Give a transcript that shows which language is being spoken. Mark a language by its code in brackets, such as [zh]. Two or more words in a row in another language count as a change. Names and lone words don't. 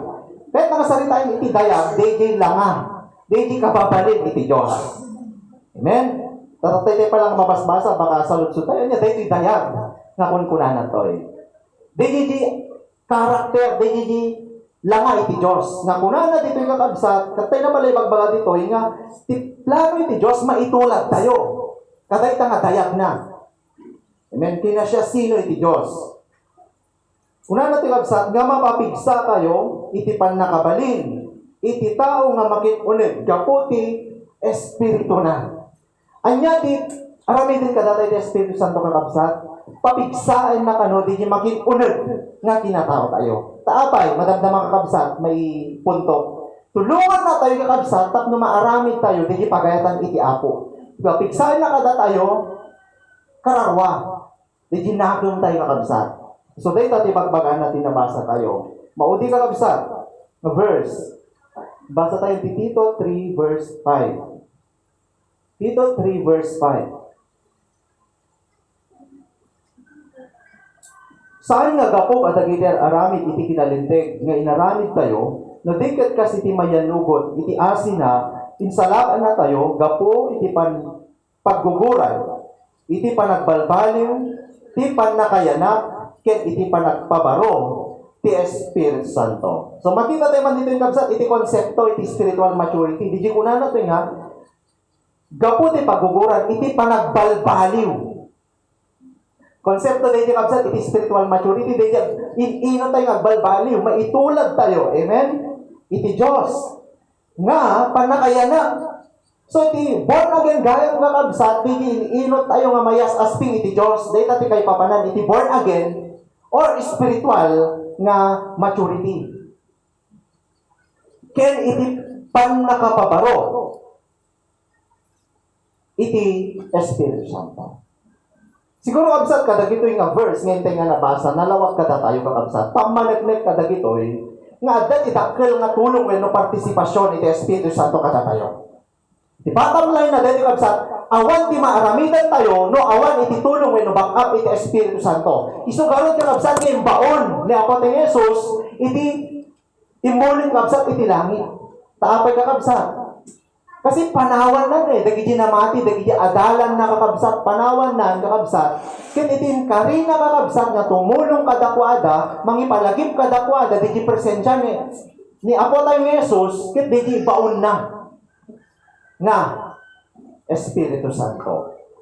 [ilo] Kahit nakasarita yung iti dayag, day langa. Day kababalin iti Diyos. Amen? Tatay tayo palang mabasbasa, baka salutso tayo niya, day dayag. Nga kunkunanan to eh. Day karakter, day langa iti Diyos. Nga kunanan dito yung kakabsat, tatay na pala ibagbaga dito, nga ti plano iti Diyos, maitulad tayo. Katay nga dayag na. Amen. Kina siya sino iti Diyos. Una natin kabsat, nga mapapigsa kayo, iti pan nakabalin, iti tao nga makitunid, kaputi, Espiritu na. Anya di, arami din kadatay di Espiritu Santo kakabsat, papigsaan na kano, di makitunid, nga kinatao tayo. Taapay, madamdamang kakabsat, may punto. Tulungan na tayo kakabsat, tapno maaramid tayo, di pagayatan iti apo. Papigsaan na kada tayo, kararwa. Di ginagong tayo kakabsat. So, dahil tayo pagbagaan natin nabasa tayo. Maudi kakabsat na verse. Basa tayo di Tito 3 verse 5. Tito 3 verse 5. Saan nga gapok at agiter aramid iti kinalintig nga inaramid tayo, na diket kasi iti mayanugot, iti asina, insalaan na tayo, gapo iti pagguguran, iti panagbalbaliw, ti pan nakayanak, ket iti panagpabaro, ti iti Espiritu Santo. So makita tayo man dito yung kabsat, iti konsepto, iti [en] spiritual maturity. [ilo] Di kunan na ito nga, gapu ti paguguran, iti panagbalbaliw. Konsepto dito yung kabsat, iti [en] spiritual maturity. [ilo] Dito, ino tayo agbalbaliw, maitulad tayo. Amen? Iti Diyos. Nga, panakayana. So, iti [en] born again, [ilo] gaya nga kabsat, iti inot tayo nga mayas asping iti Diyos. Dito ti kay papanan, iti [en] born again, [ilo] or spiritual nga maturity. Ken iti panakapabaro iti Espiritu Santo. Siguro kabsat kadagito yung verse ngente nga nabasa, nalawag kada tayo kakabsat. Pamanagnet kadagito nga adat itakkel nga tulong wenno partisipasyon iti Espiritu Santo kada tayo. Di [en] bottom line [ilo] na dito kabsat, awan ti maaramidan tayo, no awan iti tulong wenno [en] back up [ilo] iti Espiritu Santo. Isugarot ka kabsat nga baon ni Apo ti Jesus, iti imulin kabsat iti langit. Taapay ka kabsat. Kasi panawan lang dagiti namati, dagiti adalan na kakabsat, panawan na kakabsat. Ken itin kari na kakabsat nga tumulong kadakwada, mangipalagip kadakwada, dagiti presensya ni Apo tayong Jesus, ket dagiti baon na nga Espiritu Santo.